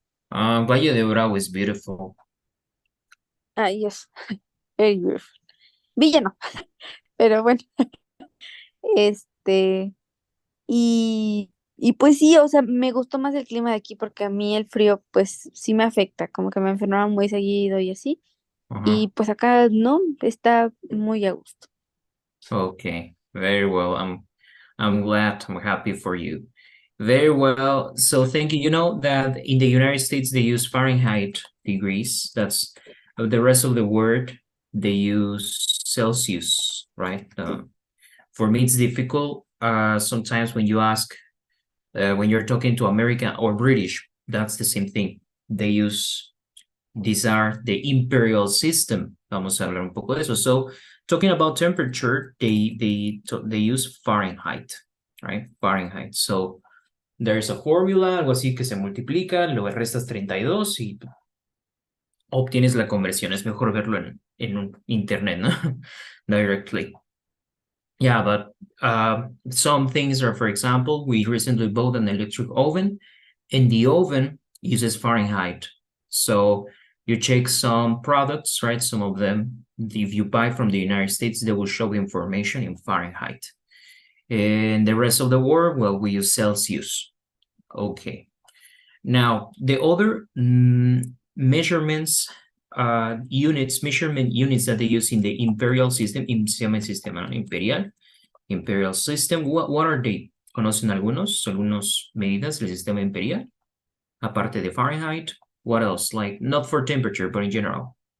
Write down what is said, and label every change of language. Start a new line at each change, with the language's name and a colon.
English: Valle de Bravo is beautiful. Yes, very beautiful.
Spanish: Villa no, pero bueno, este, y pues sí, o sea, me gustó más el clima de aquí porque a mí el frío, pues sí me afecta, como que me enfermaba muy seguido y así. Uh-huh. Y pues acá no, está muy a gusto.
English: Okay, very well. I'm glad. I'm happy for you. Very well. So thank you. You know that in the United States they use Fahrenheit degrees. That's the rest of the word they use Celsius, right? For me it's difficult. Sometimes when you ask, when you're talking to American or British, that's the same thing. These are the imperial system.
Spanish: Vamos a hablar un poco de eso.
English: So talking about temperature, they use Fahrenheit, right? Fahrenheit. So there's a formula,
Spanish: algo así que se multiplica, luego restas 32 y obtienes la conversión. Es mejor verlo en un internet, ¿no?
English: Directly. Yeah, but some things are, for example, we recently bought an electric oven, and the oven uses Fahrenheit. So you check some products, right? Some of them, if you buy from the United States, they will show the information in Fahrenheit. And the rest of the world, well, we use Celsius. Okay. Now, the other measurement units that they use in the imperial system,
Spanish: se llama el sistema imperial,
English: imperial system, what are they?
Spanish: ¿Conocen algunas medidas del sistema imperial? Aparte de
English: Fahrenheit, what else? Like, not for temperature, but in general.